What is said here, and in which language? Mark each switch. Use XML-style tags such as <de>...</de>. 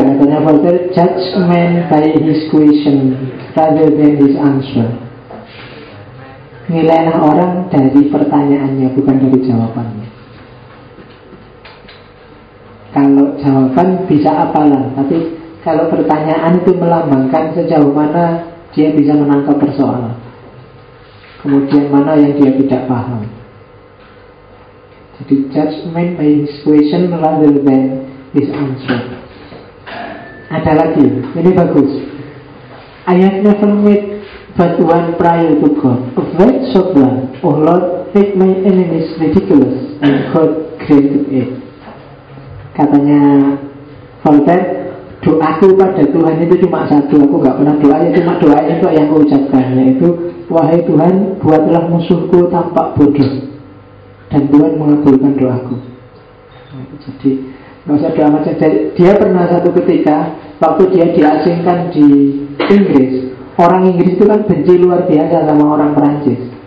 <id>Katanya</id> <en>Voltaire, judge man by his question rather than his answer.</en> <id>Nilai orang dari pertanyaannya, bukan dari jawabannya. Kalau jawaban bisa apalah, tapi kalau pertanyaan itu melambangkan sejauh mana dia bisa menangkap persoalan, kemudian mana yang dia tidak paham. Jadi</id> <en>judgment by his question rather than his answer.</en> <id>Ada lagi, ini bagus.</id> <en>I have never met but one prior to God, a great sovereign, O Lord, make my enemies ridiculous, and God created it.</en> <id>Katanya Voltaire, doaku pada Tuhan itu cuma satu, aku gak pernah doa, ya cuma doa itu yang aku ucapkan, yaitu, wahai Tuhan, buatlah musuhku tampak bodoh, dan Tuhan mengabulkan doaku. Jadi, gak usah doa macam, dia pernah satu ketika, waktu dia diasingkan di Inggris, orang Inggris itu kan benci luar biasa sama orang Perancis.</id>